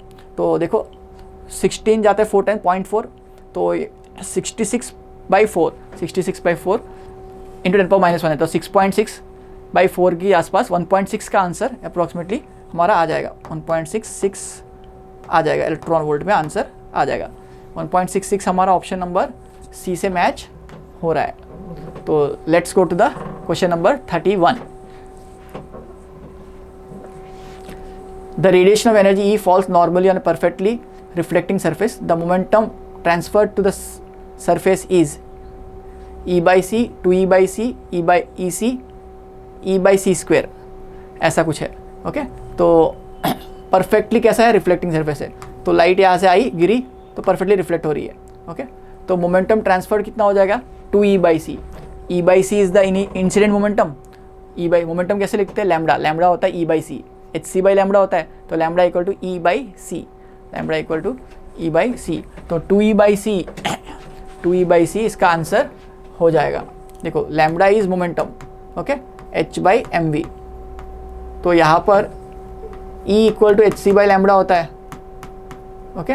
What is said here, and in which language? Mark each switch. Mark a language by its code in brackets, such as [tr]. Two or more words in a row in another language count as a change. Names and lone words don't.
[hi] तो देखो 16 जाता है 4 टाइम 0.4, तो 66/4 इंटू 10⁻1 है, तो 6.6/4 के आसपास 1.6 का आंसर अप्रॉक्सीमेटली हमारा आ जाएगा, 1.66 आ जाएगा [en] electron volt [hi] में आंसर आ जाएगा। 1.66 हमारा [en] option number C [hi] से मैच हो रहा है। [en] to let's go to the question number 31. the radiation of energy E falls normally on a perfectly reflecting surface. The momentum transferred to the surface is E/c 2E/c E/EC E/c², [hi] ऐसा कुछ है, [en] ओके। [hi] तो परफेक्टली कैसा है? [en] reflecting surface [hi] है, तो लाइट यहाँ से आई गिरी तो [en] perfectly reflect [hi] हो रही है, ओके। तो [en] momentum transfer [hi] कितना हो जाएगा? 2E/c। [en] E/c is the incident momentum. [hi] मोमेंटम कैसे लिखते हैं? लैम्बडा, लैम्बडा होता है E/c, hc/लैम्बडा होता है, तो [en] lambda equal to [hi] E/c, [en] lambda equal to [hi] E/c। तो 2E/c इसका आंसर हो जाएगा। देखो [en] lambda is momentum, [hi] ओके, h/mv, तो यहाँ पर E [en] equal to [hi] hc/लैम्बडा होता है, ओके।